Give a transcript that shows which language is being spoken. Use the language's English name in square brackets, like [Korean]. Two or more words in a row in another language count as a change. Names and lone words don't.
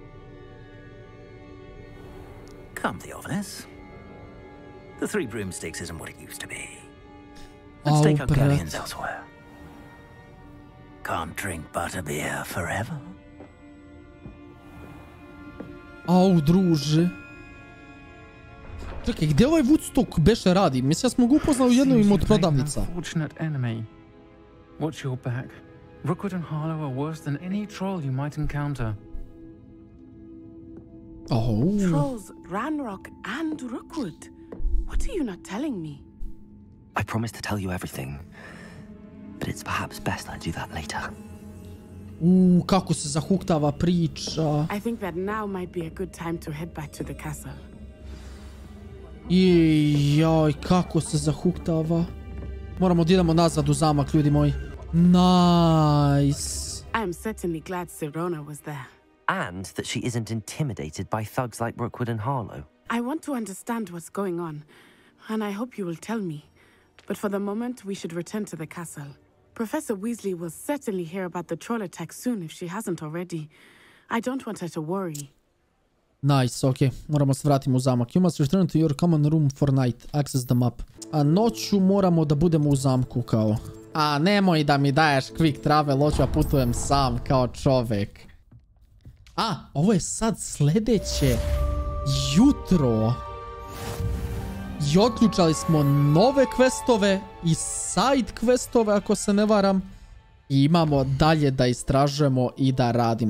[English] Come, Theophilus. The Three Broomsticks isn't what it used to be. Let's take our galleons elsewhere. Can't drink butterbeer forever. [Serbian] Au, druže. Čekaj, gdje ovaj Woodstock beše radi? Mislim, ja smo ga upoznali u jednom od prodavnica. [English] Watch your back. Rookwood and Harlow are worse than any troll you might encounter. Oh. Trolls, Ranrock, and Rookwood. What are you not telling me? I promised to tell you everything, but it's perhaps best I do that later. [Serbian] Kako se zahuktava priča. [English] I think that now might be a good time to head back to the castle. [Serbian] Jaj, kako se zahuktava. Moramo da idemo nazad u zamak, ljudi moji. Nice. [English] I am certainly glad Sirona was there. And that she isn't intimidated by thugs like Rookwood and Harlow. I want to understand what's going on, and I hope you will tell me. But for the moment, we should return to the castle. Professor Weasley will certainly hear about the troll attack soon if she hasn't already. I don't want her to worry. Nice, ok. [Serbian] Moramo se vratiti u zamak. [English] You must return to your common room for night. Access the map. [Serbian] A noću moramo da budemo u zamku kao. A nemoj da mi daješ [English] quick travel, [Serbian] hoću ja putujem sam kao čovek. A, ovo je sad sljedeće jutro. I otključali smo nove questove i [English] side questove, [Serbian] ako se ne varam. I imamo dalje da istražujemo i da radimo.